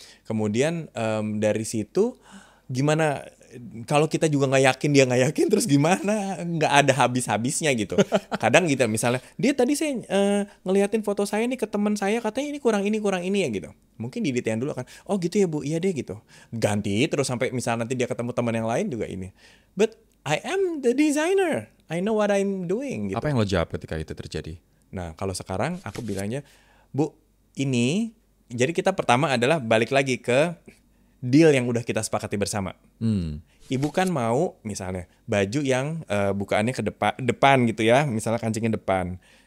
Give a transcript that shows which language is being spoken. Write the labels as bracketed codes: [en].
[id] Kemudian dari situ gimana, kalau kita juga nggak yakin, dia nggak yakin, terus gimana? Nggak ada habis-habisnya gitu. Kadang gitu misalnya, dia tadi saya ngeliatin foto saya nih ke teman saya, katanya ini kurang ini ya gitu. Mungkin didetailin dulu akan, oh gitu ya Bu, iya deh gitu. Ganti terus sampai misalnya nanti dia ketemu teman yang lain juga ini. [en] But I am the designer, I know what I'm doing gitu. [id] Apa yang lo jawab ketika itu terjadi? Nah kalau sekarang aku bilangnya, Bu, ini, jadi kita pertama adalah balik lagi ke deal yang udah kita sepakati bersama. Ibu kan mau misalnya baju yang bukaannya ke depan gitu ya, misalnya kancingnya depan.